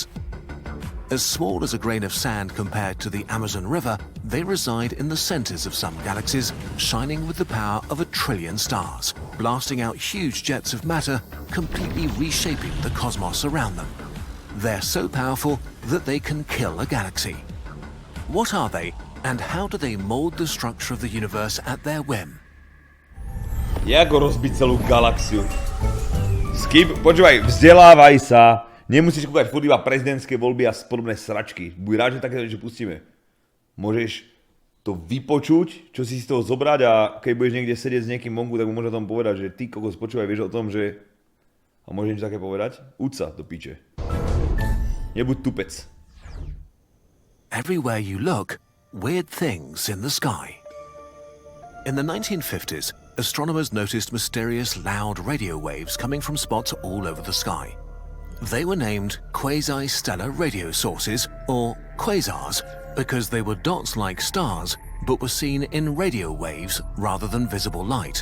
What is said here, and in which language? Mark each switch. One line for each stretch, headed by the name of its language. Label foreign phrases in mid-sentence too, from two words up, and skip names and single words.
English: As small as a grain of sand compared to the Amazon River, they reside in the centers of some galaxies, shining with the power of 1 trillion stars, blasting out huge jets of matter, completely reshaping the cosmos around them. They're so powerful that they can kill a galaxy. What are they, and how do they mold the structure of the universe at their whim?
Slovak: Ako rozbiť celú galaxiu? Počúvaj, vzdelávaj sa. Nemusíš kúkať furt iba prezidentské voľby a podobné sračky. Buď rád, že také, že pustíme. Môžeš to vypočuť, čo si z toho zobrať a keď budeš niekde sedieť s niekým vonku, tak mu môže o tom povedať, že ty kokos počúvaj, vieš o tom, že... A môžeš niečo také povedať? Uď sa do piče. Nebuď tupec.
English: Everywhere you look, weird things in the sky. In the 1950s, astronomers noticed mysterious loud radio waves coming from spots all over the sky. They were named quasi-stellar radio sources, or quasars, because they were dots like stars, but were seen in radio waves rather than visible light.